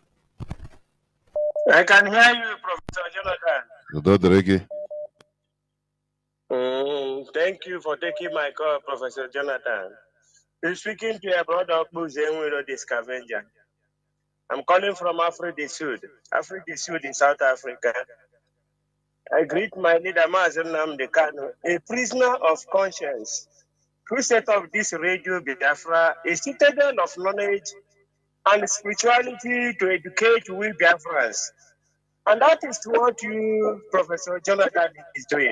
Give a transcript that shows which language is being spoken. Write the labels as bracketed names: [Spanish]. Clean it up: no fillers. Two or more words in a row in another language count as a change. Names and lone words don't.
[English] I can hear you, Professor Jonathan. You do the reggae. Thank you for taking my call, Professor Jonathan. You're speaking to your brother Buzenwiro the Scavenger. I'm calling from Africa du Sud. Africa du Sud in South Africa. I greet my leader, Mazi Nnamdi Kanu, a prisoner of conscience, who set up this radio Biafra, a citadel of knowledge and spirituality to educate we Biafrans. And that is what you, Professor Jonathan, is doing.